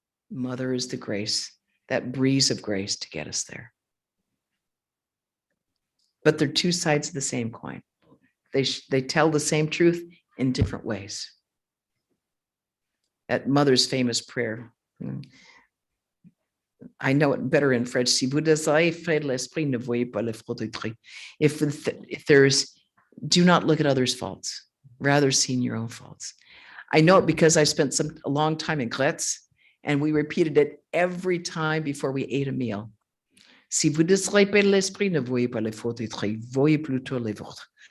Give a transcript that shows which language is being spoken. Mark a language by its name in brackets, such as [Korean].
[English] Mother is the grace, that breeze of grace to get us there. But they're two sides of the same coin. They tell the same truth in different ways. That mother's famous prayer, I know it better in French. [French] Si vous désirez faire de l'esprit, ne voyez pas les fautes d'autrui. [English] If there's, do not look at others' faults, rather see your own faults. I know it because I spent a long time in Gretz, and we repeated it every time before we ate a meal. [French] Si vous désirez faire de l'esprit, ne voyez pas les fautes d'autrui, voyez plutôt les vôtres.